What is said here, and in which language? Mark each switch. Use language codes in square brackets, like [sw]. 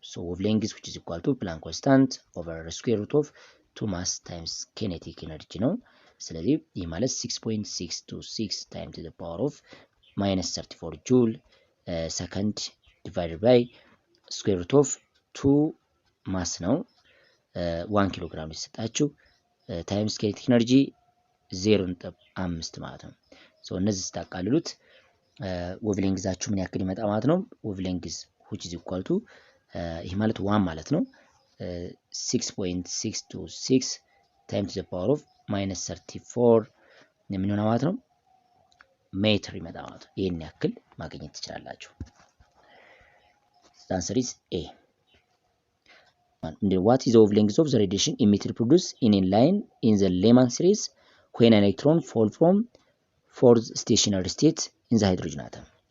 [en] so wavelength which is equal to Planck constant over square root of 2 mass times kinetic energy ነው። [am] ስለዚህ ይህ ማለት [en] 6.626 times to the power of minus 34 joule second divided by square root of 2 mass ነው 1 ኪሎ ግራም ሊሰጣችሁ times kinetic energy 0.5 ማለት ነው። [am] ሶ እነዚህ ስታቃልሉት ዌቭሌንግዛችሁ ምን ያክል ይመጣ ማለት ነው? ዌቭሌንግዝ [en] which is equal to [am] ይህ ማለት 1 ማለት ነው [en] 6.626 times to the power of minus 34 [am] ምን ሆነ ማለት ነው? ሜትር ይመጣ ማለት ነው። ይሄን ያክል ማግኘት ትችላላችሁ። [en] the answer is A. And what is the wavelength of the radiation emitted produced in a line in the Lyman series when an electron fall from fourth stationary state in the hydrogen atom?